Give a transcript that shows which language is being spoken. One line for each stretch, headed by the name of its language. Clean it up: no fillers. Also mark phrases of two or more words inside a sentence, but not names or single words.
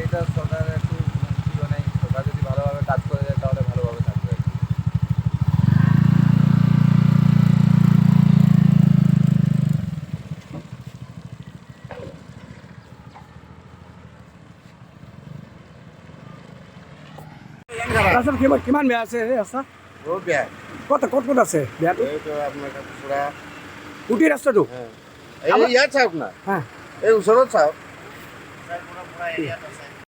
Bangla: এটা সরকারের একটু নেই, সরকার যদি ভালোভাবে কাজ করে যায় তাহলে ভালোভাবে থাকবে।
Assamese: রাস্তা কিমান বেয়া আছে ৰাস্তা? বহুত বেয়া। ক'ত আছে বেয়াটো? এইটো আপোনাৰ পুৰা উঠি ৰাস্তাটো? এই ইয়াত চাওক না, হা এই ওচৰত চাওক।